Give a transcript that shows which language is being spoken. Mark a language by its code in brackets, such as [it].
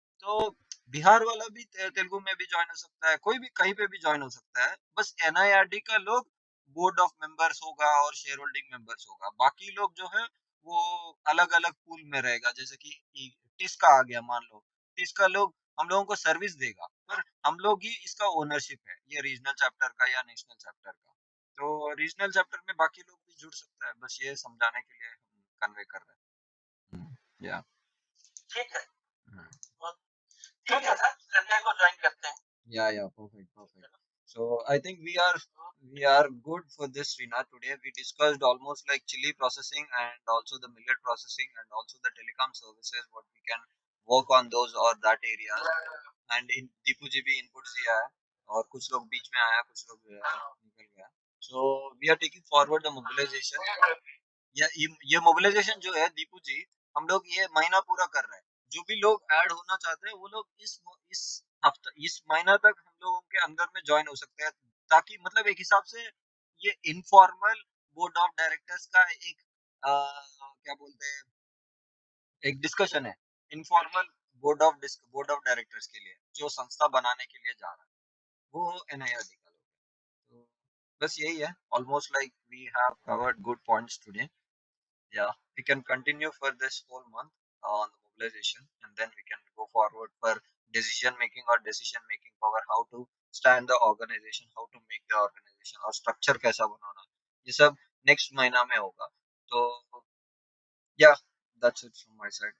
[hi] तो बिहार वाला भी तेलुगु में भी ज्वाइन हो सकता है, कोई भी कहीं पे भी ज्वाइन हो सकता है, बस एनआईआरडी का लोग बोर्ड ऑफ मेंबर्स होगा और शेयर होल्डिंग मेंबर्स होगा, बाकी लोग जो है वो अलग अलग पूल में रहेगा, जैसे कि टिस्का आ गया, मान लो टिस्का लोग हम लोगों को सर्विस देगा, पर हम लोग ही इसका ओनरशिप है, ये रीजनल चैप्टर का या नेशनल चैप्टर का। तो रीजनल चैप्टर में बाकी लोग भी जुड़ सकता है, बस ये समझाने के लिए हम कन्वे कर रहे हैं। [en] Yeah. [hi] ठीक है, Mm. ठीक है सर, संडे को ज्वाइन करते हैं। [en] Yeah, yeah, perfect, perfect. So I think we are good for this, Rina. Today we discussed almost like chili processing and also the millet processing and also the telecom services, what we can work on those or that areas. And in [hi] Deepu जी भी inputs दिया है और कुछ लोग बीच में आया, कुछ लोग निकल गया. [en] So we are taking forward the mobilization. [hi] ये मोबिलाइजेशन जो है दीपू जी, हम लोग ये महीना पूरा कर रहे हैं, जो भी लोग ऐड होना चाहते हैं वो लोग इस हफ्ता इस महीना तक हम लोगों के अंदर में ज्वाइन हो सकते हैं, ताकि मतलब एक हिसाब से ये इनफॉर्मल बोर्ड ऑफ डायरेक्टर्स का एक क्या बोलते हैं, एक डिस्कशन है इनफॉर्मल बोर्ड ऑफ डायरेक्टर्स के लिए, जो संस्था बनाने के लिए जा रहा है, वो एनआईआरडी का लोग है। तो बस यही है, [en] Almost like we have covered good points today. Yeah, we can continue for this whole month on the mobilization, and then we can go forward for decision making or decision making power, how to stand the organization, how to make the organization [hi] और structure कैसा बनाना, ये सब next महीना में होगा। [en] तो yeah, that's it from my side.